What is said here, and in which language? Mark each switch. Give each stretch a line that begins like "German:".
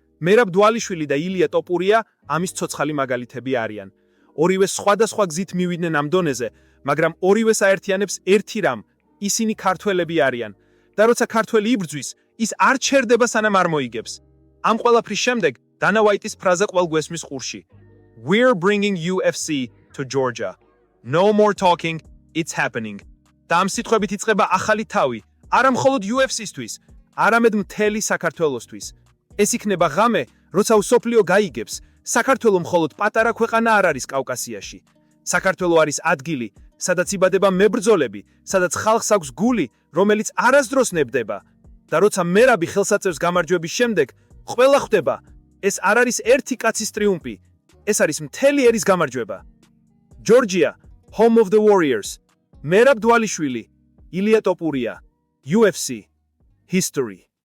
Georgian: მერაბ დვალიშვილი და ილია ტოპურია ამის ცოცხალი მაგალითები არიან. ორივე სხვადასხვა გზით მივიდნენ ამ დონეზე, მაგრამ ორივეს აერთიანებს ერთი რამ, ისინი ქართველები არიან. და როცა ქართველი იბრძვის, ის არ ჩერდება სანამ არ მოიგებს. ამ ყველაფრის შემდეგ დანა ვაიტის ფრაზა ყველ გვესმის ყურში.
English: We're bringing UFC to Georgia. No more talking, it's happening.
Georgian: და ამ სიტყვებით იწყება ახალი თავი, არა მხოლოდ UFC-სთვის, არამედ მთელი საქართველოსთვის. ეს იქნება ღამე, როცა მსოფლიო გაიგებს, საქართველო მხოლოდ პატარა ქვეყანა არ არის კავკასიაში. საქართველო არის ადგილი, სადაც იბადება მებრძოლები, სადაც ხალხს აქვს გული, რომელიც არასდროს ნებდება. და როცა მერაბი ხელს აწევს გამარჯვების შემდეგ, ყველა ხვდება, ეს არ არის ერთი კაცის ტრიუმფი, ეს არის მთელი ერის გამარჯვება.
English: Georgia, home of the warriors.
Georgian: მერაბ დვალიშვილი, ილია ტოპურია, UFC, history.